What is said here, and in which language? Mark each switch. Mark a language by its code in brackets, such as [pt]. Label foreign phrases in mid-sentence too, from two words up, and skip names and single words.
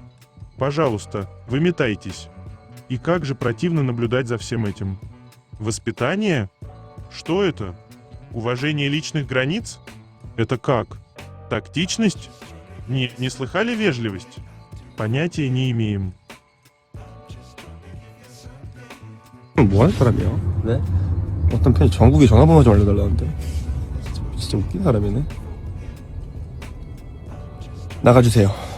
[ru] Пожалуйста, выметайтесь. И как же противно наблюдать за всем этим. Воспитание? Что это? Уважение личных границ? Это как? Тактичность? Не слыхали вежливость? Понятия не имеем. [ko] 뭐하는 사람이야? 네? 어떤 팬이 전국에 전화번호 좀 알려달라는데 진짜 웃긴 사람이네. 나가주세요.